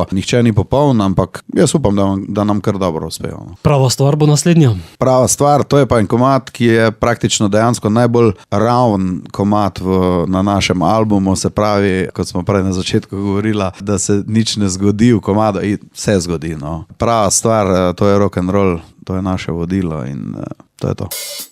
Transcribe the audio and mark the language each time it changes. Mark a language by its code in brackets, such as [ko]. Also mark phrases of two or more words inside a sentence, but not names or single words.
[sl] Nihče ni popoln, ampak jaz upam, da nam kar dobro uspejo. Prava stvar bo naslednja. Prava stvar, to je pa en komad, ki je praktično dejansko najbolj raven komad na našem albumu, se pravi, kot smo prej na začetku govorila, da se nič ne zgodi v komadu, vse zgodi, no. Prava stvar, to je [en] rock and roll, [sl] to je naše vodilo in to je to.